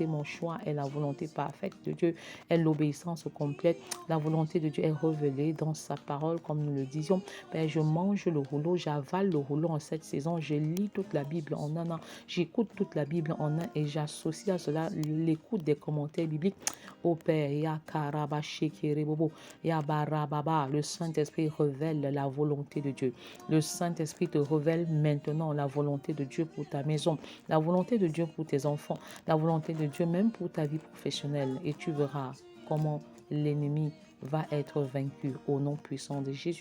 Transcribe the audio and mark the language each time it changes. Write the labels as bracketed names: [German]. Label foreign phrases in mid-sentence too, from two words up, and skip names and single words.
[French] Mon choix est la volonté parfaite de Dieu, est l'obéissance complète. La volonté de Dieu est révélée dans sa parole, comme nous le disions. Père, je mange le rouleau, j'avale le rouleau en cette saison. Je lis toute la Bible en un an. J'écoute toute la Bible en un et j'associe à cela l'écoute des commentaires bibliques. Ô Père, ya karaba shekere bobo, ya barababa, le Saint-Esprit révèle la volonté de Dieu. Le Saint-Esprit te révèle maintenant la volonté de Dieu pour ta maison, la volonté de Dieu pour tes enfants, la volonté de Dieu même pour ta vie professionnelle. Et tu verras comment l'ennemi va être vaincu au nom puissant de Jésus.